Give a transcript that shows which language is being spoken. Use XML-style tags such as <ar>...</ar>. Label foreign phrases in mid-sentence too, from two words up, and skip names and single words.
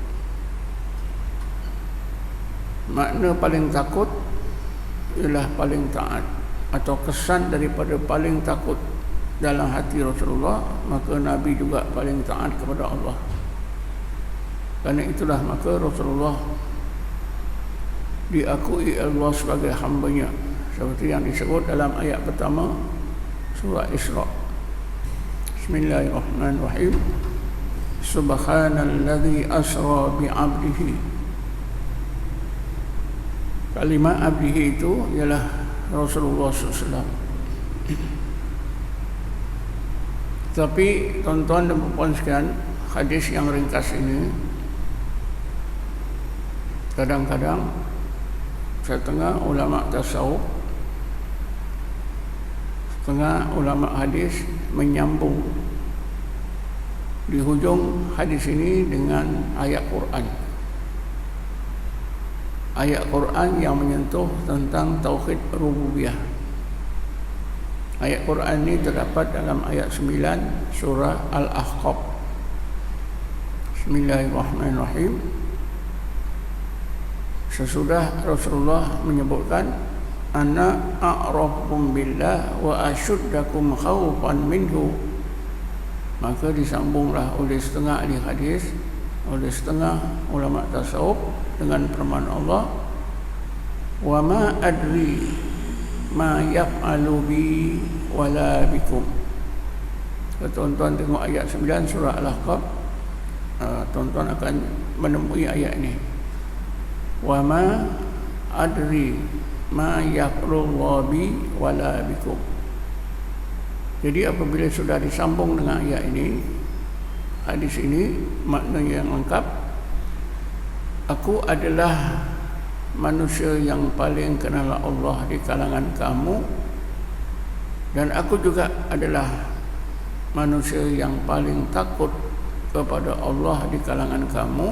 <ms>Makna paling takut ialah paling taat, atau kesan daripada paling takut dalam hati Rasulullah, maka Nabi juga paling taat kepada Allah. Kerana itulah maka Rasulullah diakui Allah sebagai hamba-Nya, seperti yang disebut dalam ayat pertama surah Isra.</ms> <ar>بسم الله الرحمن الرحيم. سبحان الذي أسرى بعبده.</ar> <ms>Kalimat abdihi itu ialah Rasulullah SAW. Tapi tuan-tuan dan puan sekalian, hadis yang ringkas ini kadang-kadang setengah ulama tasawuf, setengah ulama hadis menyambung di hujung hadis ini dengan ayat Quran. Ayat Quran yang menyentuh tentang tauhid rububiyah. Ayat Quran ini terdapat dalam ayat 9 surah Al-Ahqaf.</ms> <ar>بسم الله الرحمن الرحيم.</ar> <ms>Sesudah Rasulullah menyebutkan,</ms> <ar>أنا أعرفكم بالله وأشدكم خوفا منه,</ar> <ms>maka disambunglah oleh setengah ahli hadis, oleh setengah ulama tasawuf dengan firman Allah,</ms> <ar>وما أدري ما يفعل بي ولا بكم.</ar> <ms>Tuan-tuan tengok ayat 9 surah Al-Ahqaf, tuan-tuan akan menemui ayat ini.</ms> <ar>وما أدري ما يفعل الله بي ولا بكم.</ar> <ms>Jadi apabila sudah disambung dengan ayat ini, hadis ini maknanya yang lengkap. Aku adalah manusia yang paling kenal Allah di kalangan kamu, dan aku juga adalah manusia yang paling takut kepada Allah di kalangan kamu.</ms>